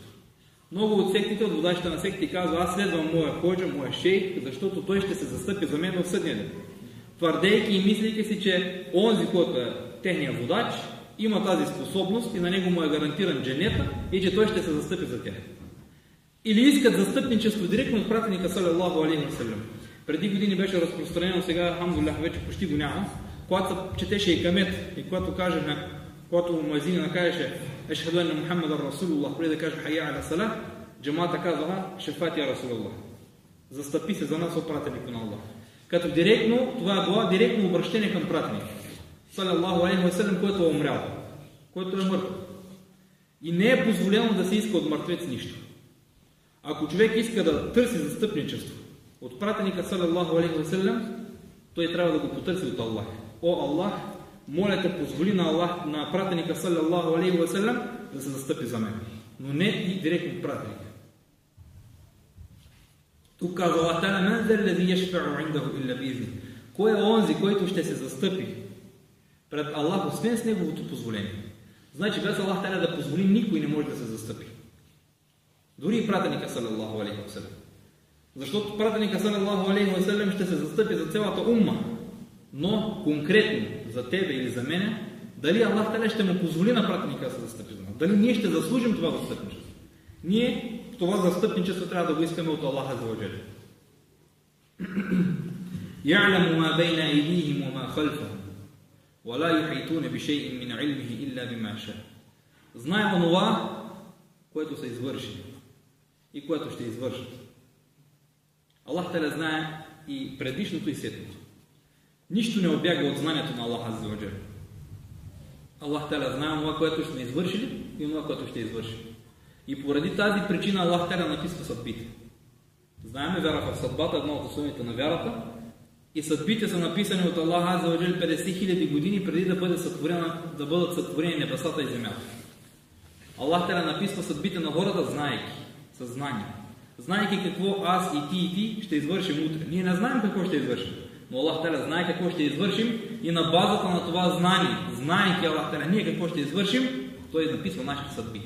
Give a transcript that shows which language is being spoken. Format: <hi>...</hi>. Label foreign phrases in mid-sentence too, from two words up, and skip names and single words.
<bg>Много от сектите, от водачите на секти казват: аз следвам моя ходжа, моя шейх, защото той ще се застъпи за мен в съдния ден. Твърдейки и мислейки си, че онзи, който е техният водач, има тази способност и на него му е гарантиран дженета и че той ще се застъпи за тях. Или искат застъпничество директно от пратеника</bg> <ar>صلى الله عليه وسلم.</ar> <bg>Преди години беше разпространено, сега алхамдулилlah вече почти го няма. Когато се четеше икамет и когато муазинът кажеше</bg> <ar>أشهد أن محمدا رسول الله,</ar> <bg>преди да каже</bg> <ar>حي على الصلاة,</ar> <bg>джамата казваха</bg> <ar>شفاعتي يا رسول الله.</ar> <bg>Застъпи се за нас от пратеника на Аллах. Като директно, това е било директно обращение към пратеника</bg> <ar>صلى الله عليه وسلم,</ar> <bg>който е умрял, който е мъртв. И не е позволено да се иска от мъртвец нищо. Ако човек иска да търси застъпничество от пратеника</bg> <ar>صلى الله عليه وسلم,</ar> <bg>той трябва да го потърси от Аллах. О Аллах, моля те, позволи на пратеника</bg> <ar>صلى الله عليه وسلم</ar> <bg>да се застъпи за мен. Но не и директно от пратеника. Тук казва</bg> <ar>الله تعالى: من ذا الذي يشفع عنده إلا بإذنه.</ar> <bg>Кой е онзи, който ще се застъпи пред Аллах, освен с неговото позволение? Значи без</bg> <ar>الله تعالى</ar> <bg>да позволи, никой не може да се застъпи. Дори и пратеника</bg> <ar>صلى الله عليه وسلم.</ar> <bg>Защото пратеника</bg> <ar>صلى الله عليه وسلم</ar> <bg>ще се застъпи за цялата умма. Но конкретно за тебе или за мене, дали</bg> <ar>الله تعالى</ar> <bg>ще му позволи на пратеника да се застъпи за нас? Дали ние ще заслужим това застъпничество? Ние това застъпничество трябва да го искаме от</bg> <ar>الله عز وجل. يَعْلَمُ مَا بَيْنَ أَيْدِيهِمْ وَمَا خَلْفَهُمْ وَلَا يُحِيطُونَ بِشَيْءٍ مِّنْ عِلْمِهِ إِلَّا بِمَا شَاءَ.</ar> <bg>Знае онова, което са извършили и което ще извършат.</bg> <ar>الله تعالى</ar> <bg>знае и предишното и следното. Нищо не обяга от знанието на</bg> <ar>الله عز وجل. الله تعالى</ar> <bg>знае онова, което сме извършили и онова, което ще извършим. И поради тази причина</bg> <ar>الله تعالى</ar> <bg>написва съдбите. Знаеме вяра в съдбата, едно от основите на вярата. И съдбите са написани от</bg> <ar>الله عز وجل</ar> <bg>50 000 години преди да бъдат сътворени небесата и земята.</bg> <ar>الله تعالى</ar> <bg>написва съдбите на хората, знаейки, със знание. Знаейки какво аз и ти ще извършим утре. Ние не знаем какво ще извършим, но</bg> <ar>الله تعالى</ar> <bg>знае какво ще извършим и на базата на това знание, знаейки</bg> <ar>الله تعالى</ar> <bg>ние какво ще извършим, той написва нашите съдби.</bg>